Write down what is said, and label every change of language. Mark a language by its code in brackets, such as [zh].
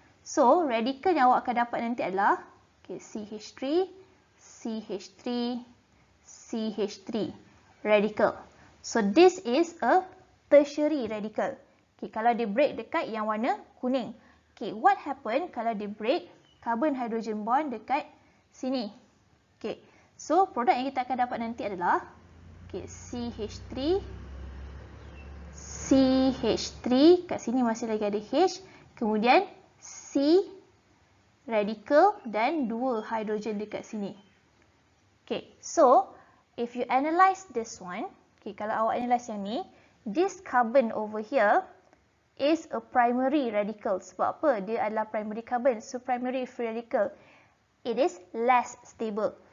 [ms] So, radical yang awak akan dapat nanti adalah okay, CH3, CH3, CH3 radical. [en] So, this is a tertiary radical. [ms] Okay, kalau dia break dekat yang warna kuning. Okay, [en] what happen [ms] kalau dia break carbon hydrogen bond dekat sini? Okay, so produk yang kita akan dapat nanti adalah okay, CH3, CH3, kat sini masih lagi ada H, kemudian C radical dan 2 hydrogen dekat sini. [en] Okay, so if you analyze this one, okay, [ms] kalau awak analyze yang ni, [en] this carbon over here is a primary radical. [ms] Sebab apa? Dia adalah primary carbon. [en] So, primary free radical, it is less stable.